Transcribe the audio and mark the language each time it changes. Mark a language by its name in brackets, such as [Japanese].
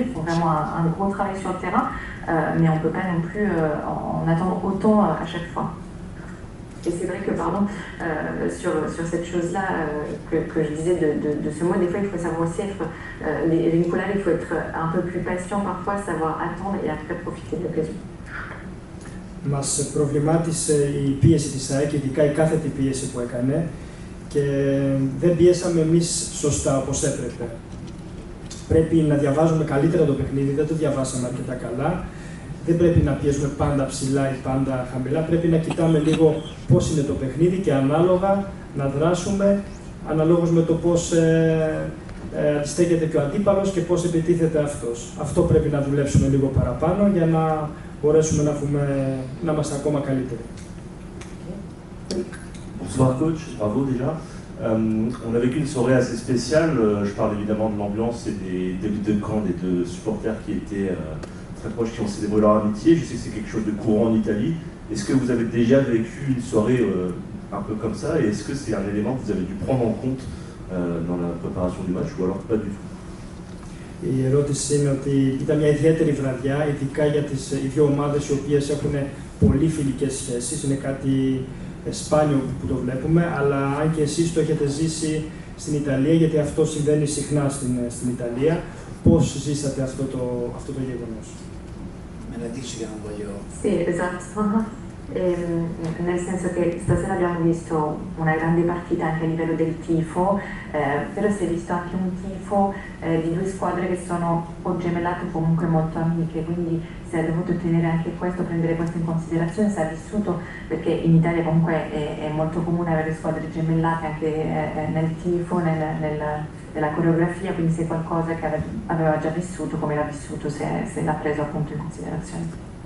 [French] Ils font vraiment un gros travail sur le terrain. Mais on ne peut pas non plus en attendre autant à chaque fois. Et c'est vrai que, pardon, sur cette chose-là que je disais de ce mot, des fois il faut savoir aussi être, Rinculare, il faut être un peu plus patient parfois, savoir attendre et après profiter de l'occasion. [Greek] Μας προβλημάτισε η πίεση της ΑΕΚ, ειδικά η κάθετη πίεση που έκανε και δεν πιέσαμε εμείς σωστά όπως έπρεπε. Πρέπει να διαβάζουμε καλύτερα το παιχνίδι, δεν το διαβάσαμε αρκετά καλά. Δεν πρέπει να πιέζουμε πάντα ψηλά ή πάντα χαμηλά. Πρέπει να κοιτάμε λίγο πώς είναι το παιχνίδι και ανάλογα να δράσουμε αναλόγως με το πώς αντιστέκεται και ο αντίπαλος και πώς επιτίθεται αυτός. Αυτό πρέπει να δουλέψουμε λίγο παραπάνω για να μπορέσουμε να είμαστε ακόμα καλύτεροι. [French] Bonsoir coach, bravo déjà. On a vécu une soirée assez spéciale, je parle évidemment de l'ambiance et des deux camps, des deux supporters qui étaient très proches, qui ont célébré leur amitié. Je sais que c'est quelque chose de courant en Italie. Est-ce que vous avez déjà vécu une soirée un peu comme ça et est-ce que c'est un élément que vous avez dû prendre en compte dans la préparation du match ou alors pas du tout? [Greek] Η ερώτηση είναι ότι ήταν μια ιδιαίτερη βραδιά, ειδικά για τις δύο ομάδες οι οποίες έχουν πολύ φιλικές σχέσεις. Είναι κάτι σπάνιο που το βλέπουμε, αλλά αν και εσείς το έχετε ζήσει στην Ιταλία, γιατί αυτό συμβαίνει συχνά στην Ιταλία, πώς ζήσατε αυτό το γεγονός? [Italian] Me la dici che non voglio... Sì, esatto. nel senso che stasera abbiamo visto una grande partita anche a livello del tifo, però si è visto anche un tifo di due squadre che sono o gemellate o comunque molto amiche, quindi si è dovuto tenere anche questo, prendere questo in considerazione, si è vissuto, perché in Italia comunque è molto comune avere squadre gemellate anche nel tifo, nella coreografia, quindi se è qualcosa che aveva già vissuto, come l'ha vissuto, se l'ha preso appunto in considerazione.